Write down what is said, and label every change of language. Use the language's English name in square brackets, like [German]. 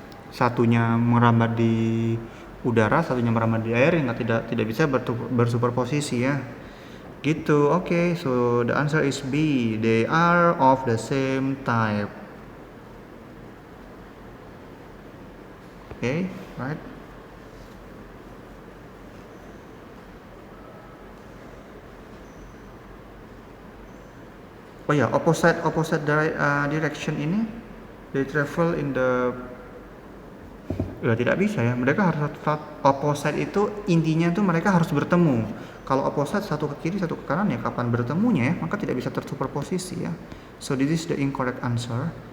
[Indonesian] Satunya merambat di udara, satunya merambat di air, yang tidak bisa bersuperposisi ya. [English] Gitu. Oke, so the answer is B. They are of the same type. Okay, right? Oh ya, opposite direction ini they travel in the [Indonesian] tidak bisa ya. Mereka harus opposite itu intinya tuh mereka harus bertemu. Kalau opposite satu ke kiri satu ke kanan ya kapan bertemunya ya, maka tidak bisa tersuperposisi ya. [English] So this is the incorrect answer.